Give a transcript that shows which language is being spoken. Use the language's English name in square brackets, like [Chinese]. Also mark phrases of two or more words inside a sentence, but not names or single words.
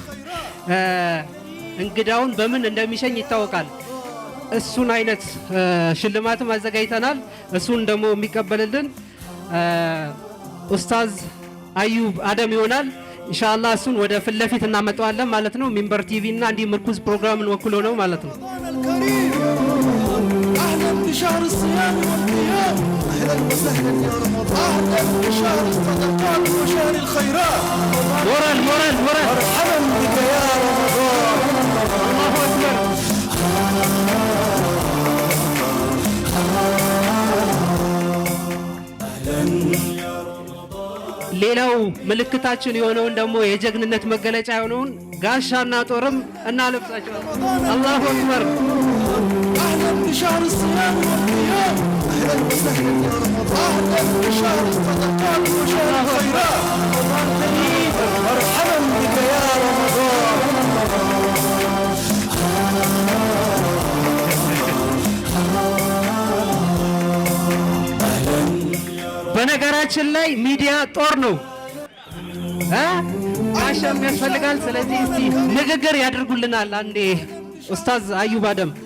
[Amharic] እንግዳውን በምን እንደሚሸኝ ይታወቃል። እሱን አይነት ሽልማትም አዘጋጅተናል። እሱን ደግሞ የሚቀበልልን ኡስታዝ አዩብ አደም ይሆናል። ኢንሻአላህ እሱን ወደ ፊት ለፊት እናመጣዋለን ማለት ነው። ሚንበር ቲቪ እና እንዲህ ምርኩዝ ፕሮግራምን ወክሎ ነው ማለት ነው። [Arabic] أهلا بشهر الصيام والقيام أهلا وسهلا يا رمضان أهلا بشهر الصدقات وشهر الخيرات [Amharic] ሞራል [Arabic] مرحبا بك يا رمضان الله أكبر [Amharic] ሌላው ምልክታችን የሆነውን ደግሞ የጀግንነት መገለጫ የሆነውን ጋሻና ጦርም እናለብሳቸዋለን። [Arabic] الله أكبر أهلا بشهر الصيام والقيام أهلا وسهلا يا رمضان أهلا بشهر الصدقات وشهر الخيرات مرحبا بك يا رمضان [Amharic] በነገራችን ላይ ሚዲያ ጦር ነው ጋሻም ያስፈልጋል። ስለዚህ እስቲ ንግግር ያደርጉልናል አንዴ ኡስታዝ አዩብ አደም።